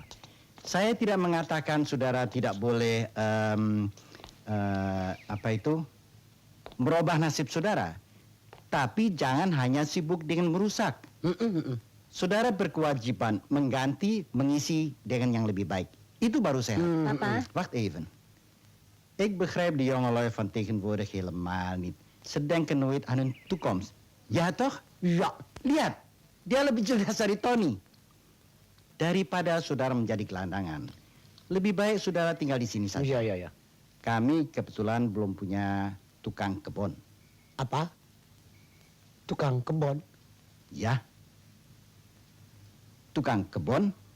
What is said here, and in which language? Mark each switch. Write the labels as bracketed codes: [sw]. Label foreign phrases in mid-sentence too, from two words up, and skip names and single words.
[id] Saya tidak mengatakan saudara tidak boleh merubah nasib saudara. Tapi jangan hanya sibuk dengan merusak. Saudara berkewajiban mengganti, mengisi dengan yang lebih baik. Itu baru sehat. Papa? [nl] Wacht even. Ik begrijp de jongelui van tegenwoordig helemaal niet. Ze denken nooit aan hun toekomst. Ja toch? Ja. [id] Lihat, dia lebih cerdas dari Tony. Daripada saudara menjadi gelandangan, lebih baik saudara tinggal di sini saja. Iya, iya, iya. Kami kebetulan belum punya tukang kebun. Apa? Tukang kebun? Ya. Tukang kebun?